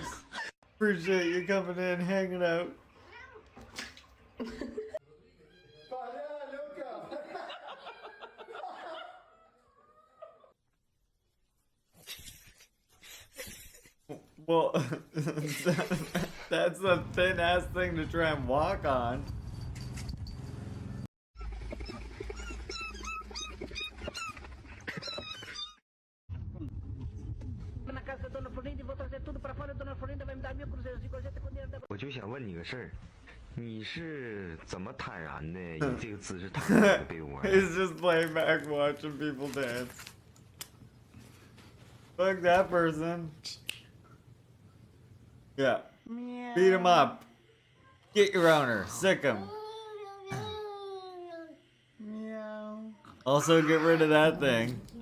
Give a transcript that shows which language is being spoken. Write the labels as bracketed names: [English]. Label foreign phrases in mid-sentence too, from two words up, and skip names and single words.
[English] Appreciate you coming in, hanging out. Well, that's a thin ass thing to try and walk on. [Portuguese] Na casa da Dona Florinda e vou trazer tudo pra fora. Dona Florinda vai me dar 1000 cruzeiros de gorjeta com dinheiro da... [Chinese] 我就想问你个事儿，你是怎么坦然的以这个姿势躺在这个被窝？ [English] He's just laying back watching people dance. Fuck that person. Yeah. Beat him up. Get your owner. Sick him. Also get rid of that thing.